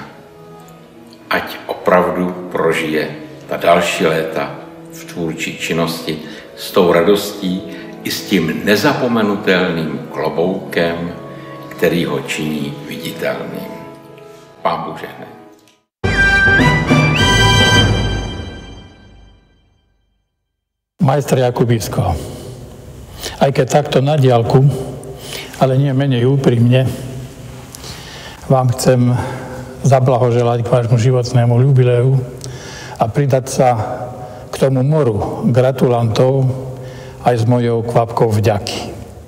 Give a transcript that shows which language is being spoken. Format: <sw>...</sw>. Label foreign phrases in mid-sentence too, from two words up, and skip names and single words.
<cs>Ať opravdu prožije ta další léta v tvůrčí činnosti s tou radostí i s tím nezapomenutelným kloboukem, který ho činí viditelným. Pán Bůh žehnej.</cs> <sk>Majster Jakubisko, aj keď takto na diaľku, ale nie menej úprimne, vám chcem zablahoželať k vášmu životnému jubileu a pridať sa k tomu moru gratulantov aj s mojou kvapkou vďaky.</sk>